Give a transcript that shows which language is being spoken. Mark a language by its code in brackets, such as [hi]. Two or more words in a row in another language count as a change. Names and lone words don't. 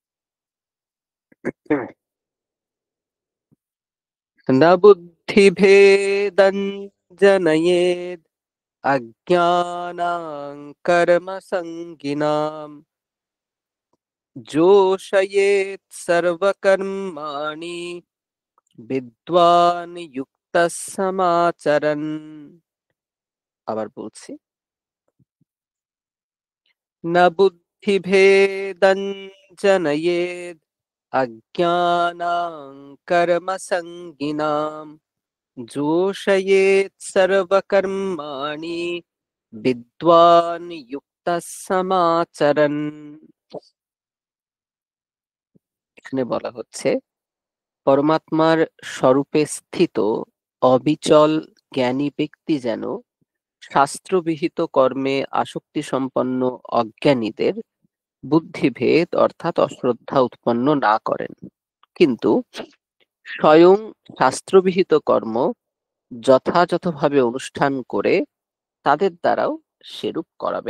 [sa] न बुद्धिभेदं जनयेद् अज्ञानां कर्मसङ्गिनां जोषयेत् सर्वकर्माणि विद्वान् युक्तः समाचरन्। [bn] আবার বলছি, [sa] न बुद्धिभेदं जनयेद् अज्ञानां कर्मसङ्गिनां जोषयेत् सर्वकर्माणि विद्वान् युक्तः समाचरन्। [bn] এখানে বলা হচ্ছে পরমাত্মার স্বরূপে স্থিত অবিচল জ্ঞানী ব্যক্তি যেন শাস্ত্রবিহিত কর্মে আসক্তি সম্পন্ন অজ্ঞানীদের বুদ্ধিভেদ অর্থাৎ অশ্রদ্ধা উৎপন্ন না করেন, কিন্তু স্বয়ং শাস্ত্রবিহিত কর্ম যথাযথভাবে অনুষ্ঠান করে তাদের দ্বারাও সেরূপ করাবেন।